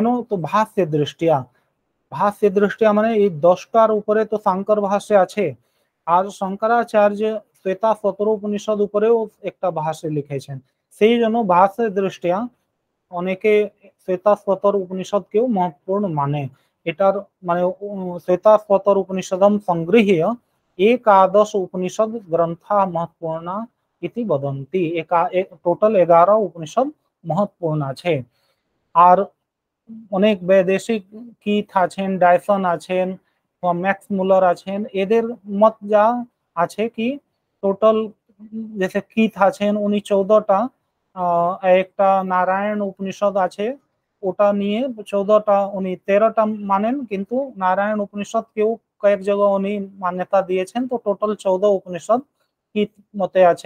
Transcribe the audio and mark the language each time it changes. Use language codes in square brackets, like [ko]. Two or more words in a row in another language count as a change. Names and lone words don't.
[bn] তো ভাষ্যের দৃষ্টিয়া, ভাষ্যের দৃষ্টিয়া মানে এই 10টার উপরে তো শঙ্কর ভাষ্য আছে, আর শঙ্করাচার্য শ্বেতাশ্বতর উপনিষদ উপরেও একটা ভাষ্য লিখেছেন। সেই জন্য ভাষ্যের দৃষ্টিয়া অনেকে শ্বেতাশ্বতর উপনিষদকেও মহত্বপূর্ণ মানে। এটার মানে [sa] শ্বেতাশ্বতর উপনিষদম সংগৃহ্য একাদশ উপনিষদ গ্রন্থা महत्वपूर्णा इति वदन्ति। [bn] টোটাল 11 উপনিষদ মহত্বপূর্ণ আছে। আর অনেক বৈদেশিক কিথ আছেন, ডায়সন আছেন, ম্যাক্স মুলার আছেন, এদের মত যা আছে কি টোটাল जैसे কিথ আছেন উনি 14টা, একটা নারায়ণ উপনিষদ আছে ওটা নিয়ে 14টা, উনি 13টা মানেন, কিন্তু নারায়ণ উপনিষদ কেউ কয়েক জায়গায় উনি মান্যতা দিয়েছেন, তো টোটাল 14 উপনিষদ কিথ মতে আছে।